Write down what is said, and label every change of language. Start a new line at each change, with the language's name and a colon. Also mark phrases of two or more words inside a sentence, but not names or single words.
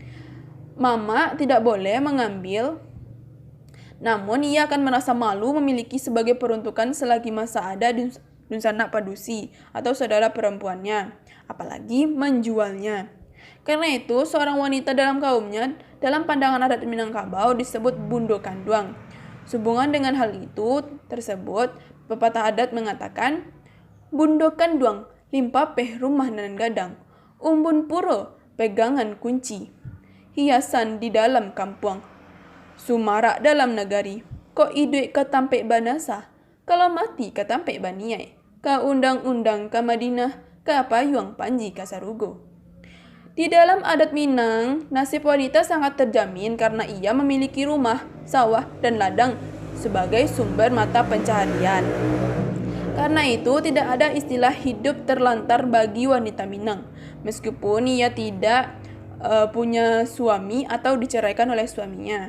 Indonesian: Mama tidak boleh mengambil, namun ia akan merasa malu memiliki sebagai peruntukan selagi masa ada
Minangkabau: dunsanak padusi
Indonesian: atau saudara perempuannya, apalagi menjualnya. Karena itu, seorang wanita dalam kaumnya dalam pandangan adat Minangkabau disebut
Minangkabau: bundo kanduang.
Indonesian: Sehubungan dengan hal itu tersebut, pepatah adat mengatakan,
Minangkabau: bundo kanduang limpa peh rumah nan gadang, umbun puro pegangan kunci, hiasan di dalam kampung, sumarak dalam negari, kok idui ketampe banasa, kalau mati ketampe baniai, ka undang-undang ke Madinah, kapayuang panji kasarugo.
Indonesian: Di dalam adat Minang, nasib wanita sangat terjamin karena ia memiliki rumah, sawah, dan ladang sebagai sumber mata pencaharian. Karena itu, tidak ada istilah hidup terlantar bagi wanita Minang, meskipun ia tidak punya suami atau diceraikan oleh suaminya.